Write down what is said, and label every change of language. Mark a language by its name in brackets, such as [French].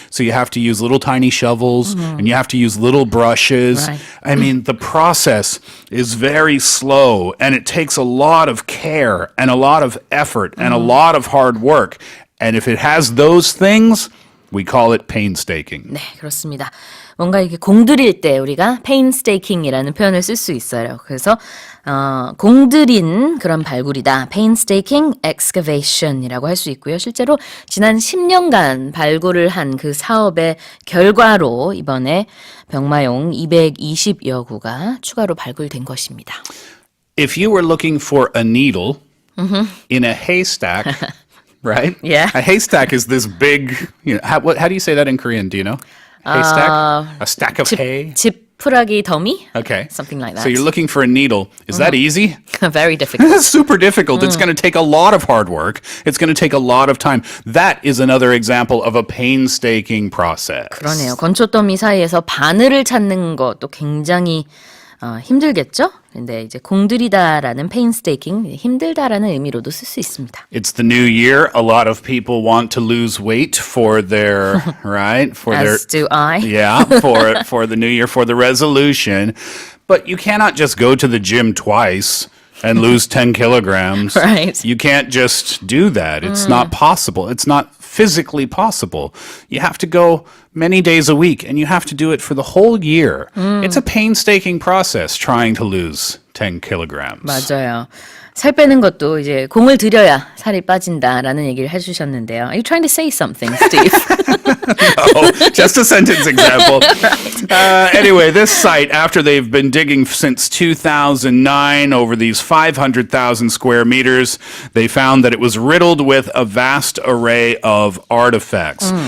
[English] So you have to use little tiny shovels, and you have to use little brushes. Right. I mean, the process is very slow, and it takes a lot of care and a lot of effort and a lot of hard work. And if it has those things, we call it painstaking. [Korean] 네, 그렇습니다. 뭔가 이렇게 공들일 때 우리가 painstaking이라는 표현을 쓸 수 있어요. 그래서 공들인 그런 발굴이다. [English] painstaking excavation [Korean] 이라고 할 수 있고요. 실제로 지난 10년간 발굴을 한 그 사업의 결과로 이번에 병마용 220여 구가 추가로 발굴된 것입니다. [English] If you were looking for a needle in a haystack, right? Yeah. A haystack is this big, how do you say that in Korean? Do you know? Haystack? A stack of hay? [Korean] 지푸라기 더미? [English] Okay. Something like that. So you're looking for a needle. Is that easy? Very difficult. That's super difficult. It's going to take a lot of hard work. It's going to take a lot of time. That is another example of a painstaking process. [Korean] 그러네요. 건초더미 사이에서 바늘을 찾는 것도 굉장히 힘들겠죠? 근데 이제 공들이다라는 painstaking, 힘들다라는 의미로도 쓸 수 있습니다. [English] It's the new year. A lot of people want to lose weight for their, right? For As do I. Yeah, for the new year, for the resolution. But you cannot just go to the gym twice. and lose 10 kilograms. Right. You can't just do that. It's not possible. It's not physically possible. You have to go many days a week, and you have to do it for the whole year. It's a painstaking process trying to lose 10 kilograms. [Korean] 맞아요. 살 빼는 것도 이제 공을 들여야 살이 빠진다라는 얘기를 해주셨는데요. [English] Are you trying to say something, Steve? No, just a sentence example. Anyway, this site, after they've been digging since 2009 over these 500,000 square meters, they found that it was riddled with a vast array of artifacts.